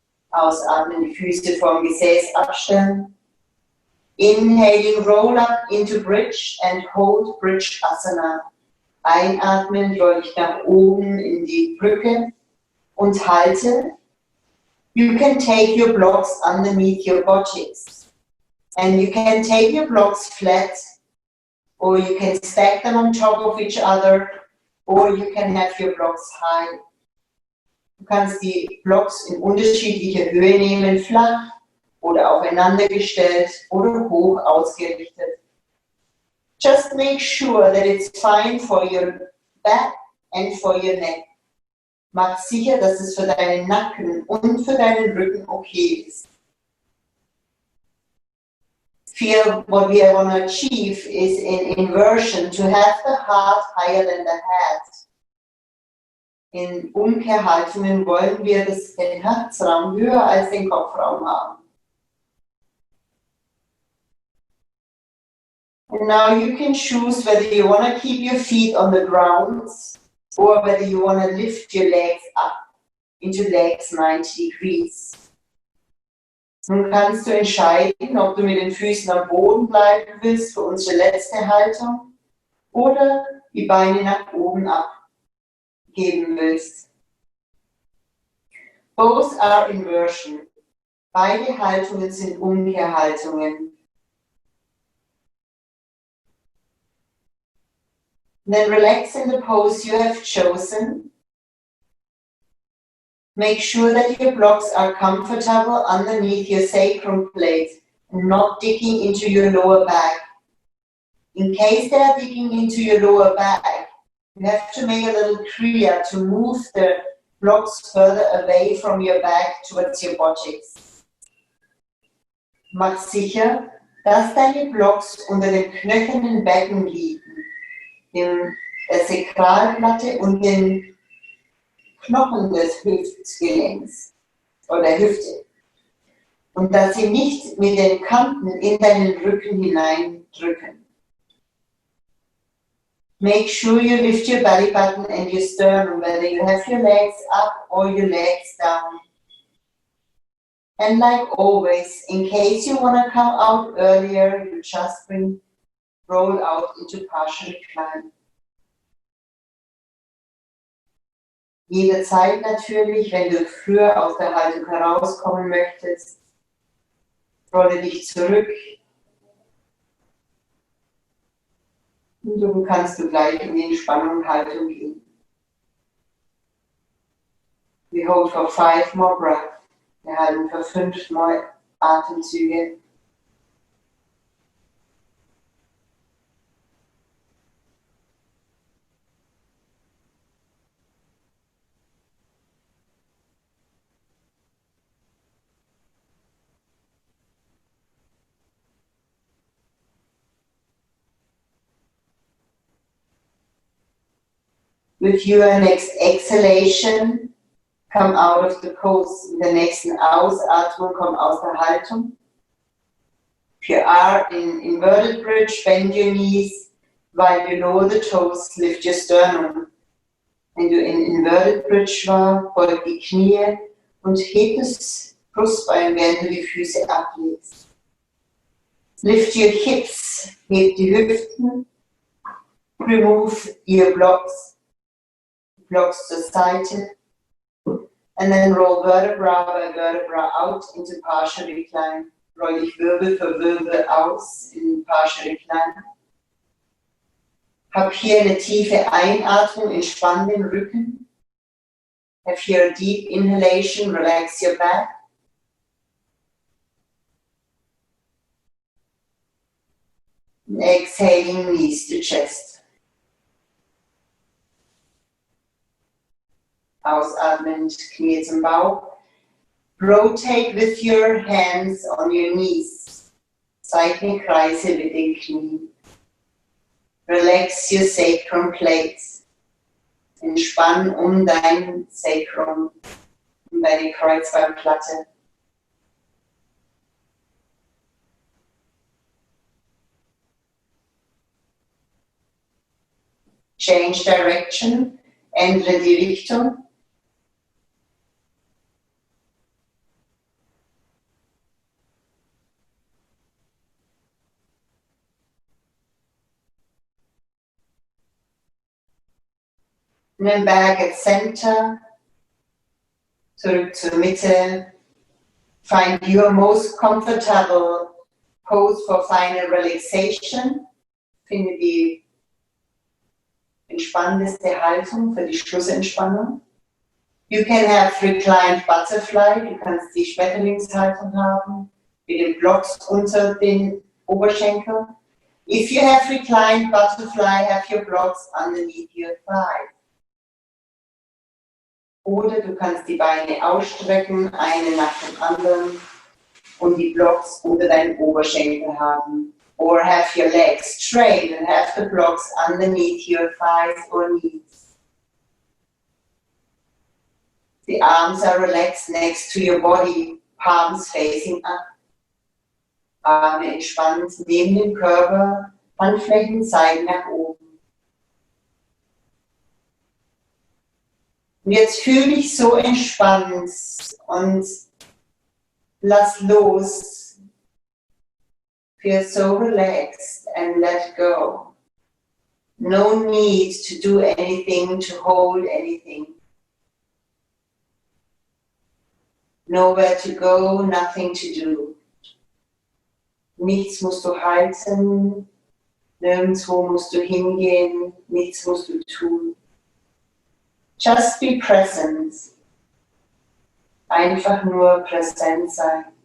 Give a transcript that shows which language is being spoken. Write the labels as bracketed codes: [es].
[de] Ausatmen, die Füße vom Gesäß abstellen. [en] Inhaling, roll up into bridge and hold bridge asana. [de] Einatmen, roll dich nach oben in die Brücke und halte. [en] You can take your blocks underneath your buttocks. And you can take your blocks flat, or you can stack them on top of each other, or you can have your blocks high. [de] Du kannst die Blocks in unterschiedlicher Höhe nehmen, flach oder aufeinander gestellt oder hoch ausgerichtet. [en] Just make sure that it's fine for your back and for your neck. [de] Mach sicher, dass es für deinen Nacken und für deinen Rücken okay ist. [en] Feel what we want to achieve is in inversion, to have the heart higher than the head. [de] In Umkehrhaltungen wollen wir den Herzraum höher als den Kopfraum haben. [en] And now you can choose whether you want to keep your feet on the ground or whether you want to lift your legs up into legs 90 degrees. [de] Nun kannst du entscheiden, ob du mit den Füßen am Boden bleiben willst für unsere letzte Haltung oder die Beine nach oben abgeben willst. [en] Both are inversion. [de] Beide Haltungen sind Umkehrhaltungen. [en] Then relax in the pose you have chosen. Make sure that your blocks are comfortable underneath your sacrum plate and not digging into your lower back. In case they are digging into your lower back, you have to make a little kriya to move the blocks further away from your back towards your buttocks. [de] Mach sicher, dass deine Blocks unter dem knöchernen Becken liegen, der Sakralplatte und den Knochen des Hüftgelenks oder Hüfte. Und dass sie nicht mit den Kanten in deinen Rücken hineindrücken. [en] Make sure you lift your belly button and your sternum, whether you have your legs up or your legs down. And like always, in case you want to come out earlier, you just roll out into partial recline. [de] Jederzeit natürlich, wenn du früher aus der Haltung herauskommen möchtest, rolle dich zurück. Und dann kannst du gleich in die Entspannung-Haltung gehen. [en] We hold for 5 more breaths. [de] Wir halten für 5 Mal Atemzüge. [en] With your next exhalation, come out of the pose. [de] In der nächsten Ausatmung, komm aus der Haltung. [en] If you are in inverted bridge, bend your knees. While you lower the toes, lift your sternum. [de] Wenn du in inverted bridge war, beug die Knie und heb das Brustbein, während du die Füße ablegst. [en] Lift your hips, [de] heb die Hüften. [en] Remove your blocks [de] zur Seite, [en] and then roll vertebra by vertebra out into partial recline. [de] Roll dich Wirbel für Wirbel aus in partial recline. Hab hier eine tiefe Einatmung, entspann den Rücken. [en] Have here a deep inhalation, relax your back. And exhaling, knees to chest. [de] Ausatmend, Knie zum Bauch. [en] Rotate with your hands on your knees. [de] Zeichne Kreise mit den Knien. [en] Relax your sacrum plates. [de] Entspann um dein Sacrum, um deine Kreuzbeinplatte. [en] Change direction, [de] ändere die Richtung. [en] And then back at center, [de] zurück zur Mitte. [en] Find your most comfortable pose for final relaxation. [de] Finde die entspannendste Haltung für die Schlussentspannung. [en] You can have reclined butterfly, [de] du kannst die Schmetterlingshaltung haben, mit den Blocks unter den Oberschenkeln. [en] If you have reclined butterfly, have your blocks underneath your thigh. [de] Oder du kannst die Beine ausstrecken, eine nach dem anderen, und die Blocks unter deinen Oberschenkel haben. [en] Or have your legs straight and have the blocks underneath your thighs or knees. The arms are relaxed next to your body, palms facing up. [de] Arme entspannt neben dem Körper, Handflächen zeigen nach oben. Und jetzt fühl dich so entspannt und lass los. [en] Feel so relaxed and let go. No need to do anything, to hold anything. Nowhere to go, nothing to do. [de] Nichts musst du halten, nirgendwo musst du hingehen, nichts musst du tun. [en] Just be present. [de] Einfach nur präsent sein.